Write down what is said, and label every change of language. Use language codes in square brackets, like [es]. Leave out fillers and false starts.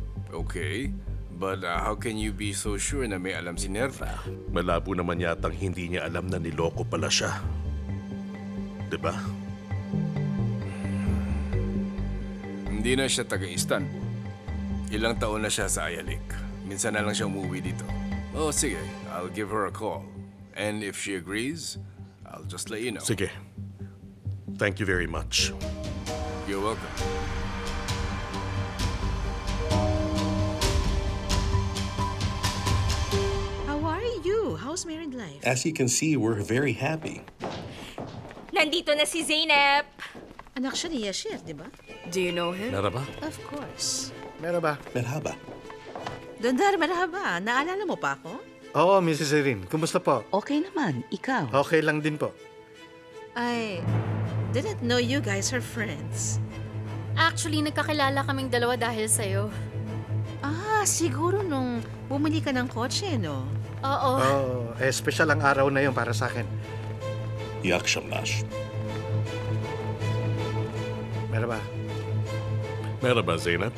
[en] Okay, but how can you be so sure [tl] na may alam si Nerva? Malabo naman yatang hindi niya alam na niloko pala siya. Diba? Hindi na siya taga-Istanbul. Ilang taon na siya sa Ayalik. Minsan na lang siya umuwi dito. [en] Oh, sige. I'll give her a call. And if she agrees, I'll just let you know. Sige. Thank you very much. You're welcome. How are you? How's married life? As you can see, we're very happy. [tl] Nandito na si Zeynep. Anak siya ni Yashir, di ba? [en] Do you know him? [tr] Merhaba. [en] Of course. [tr] Merhaba. Merhaba. [tl] Dondar, marahaba. Naalala mo pa ako? Oo, Mrs. Erin. Kumusta po? Okay naman, ikaw. Okay lang din po. [en] I didn't know you guys are friends. [tl] Actually, nagkakilala kaming dalawa dahil sa'yo. Siguro nung bumili ka ng kotse, no? Oo. Special ang araw na yun para sa akin. [tr] İyi akşamlar. Merhaba. Merhaba Zeynep.